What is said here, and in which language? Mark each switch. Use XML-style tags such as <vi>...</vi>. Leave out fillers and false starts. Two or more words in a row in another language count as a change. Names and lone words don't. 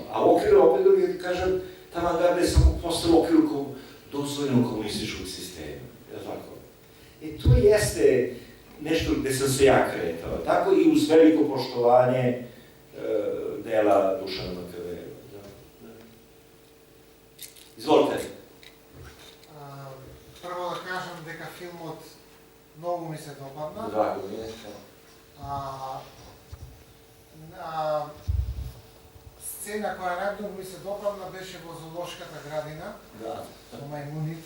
<sr>A u okviru, opet da kažem, ta avangarda je samo postala u okviru dozvoljenog komunističkog sistema. Je tako? I to jeste nešto gde sam se ja kretao. Tako i uz veliko poštovanje dela Dušana Makaveva. Izvolite.</sr> <mk>Прво да кажам дека филмот многу ми се допадна. Драго ми е. Сцена која најмногу ми се допадна беше во зоолошката градина, со мајмуните.</mk>